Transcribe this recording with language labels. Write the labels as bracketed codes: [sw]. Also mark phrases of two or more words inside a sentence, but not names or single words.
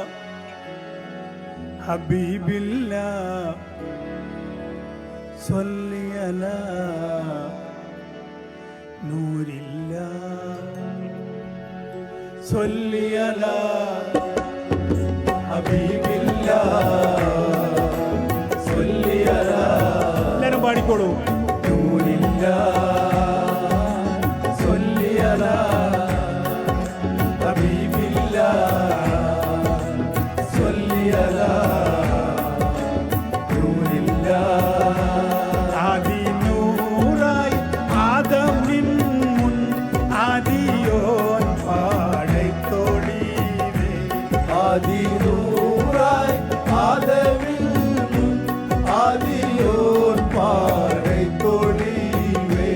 [ar] حبيب الله صلي على نور الله صلي على حبيب الله صلي على [ml] എല്ലാവരും പാടിക്കോളൂ. [ar] نور الله صلي على حبيب الله صلي على نور الله. [ml] ആദി നൂറായി ആദമിൻ മുൻ ആദിയോൻ പാടത്തോടിവേ. ആദി നൂറായി ആദമിൽ ആദിയോർ പാടത്തോടിവേ.